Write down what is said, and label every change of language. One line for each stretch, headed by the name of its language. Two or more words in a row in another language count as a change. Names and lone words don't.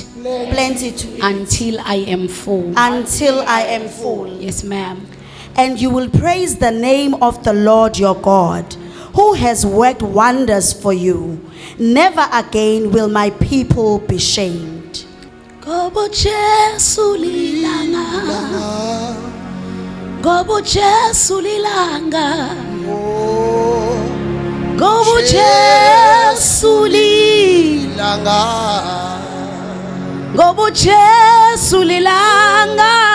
English: Plenty to eat Until I am full. until I am full. Yes, ma'am. "And you will praise the name of the Lord your God, who has worked wonders for you. Never again will my people be shamed."
Swati: Gobo Jesu lilanga. Gobo Jesu lilanga. Gobo Jesu lilanga. Gobo Jesu lilanga.